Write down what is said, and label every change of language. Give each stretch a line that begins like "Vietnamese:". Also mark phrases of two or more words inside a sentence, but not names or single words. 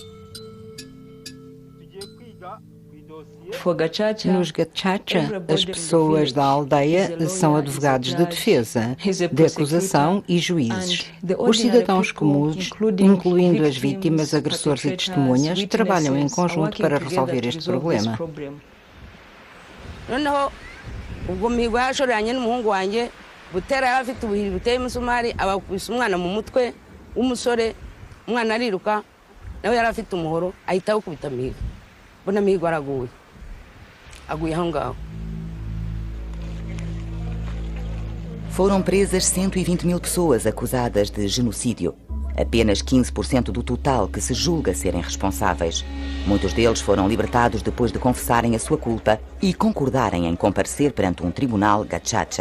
Portuguese: Nos gachacha, as pessoas da aldeia são advogados de defesa, de acusação e juízes. Os cidadãos comuns, incluindo as vítimas, agressores e testemunhas, trabalham em conjunto para resolver este problema.
Kinyarwanda: ubwo mihigo yashoreranye n'umuhungu wanjye Butera yari afite ubuhiri buteye umusumari abakubise umwana mu mutwe w'umusore, umwana ariruka nawe yari afite umuhoro ahita awukubita Mihigo. Mbona Mihigo araguye aho ngaho.
Portuguese: Foram presas 120 mil pessoas acusadas de genocídio. Apenas 15% do total que se julga serem responsáveis. Muitos deles foram libertados depois de confessarem a sua culpa e concordarem em comparecer perante um tribunal gachacha.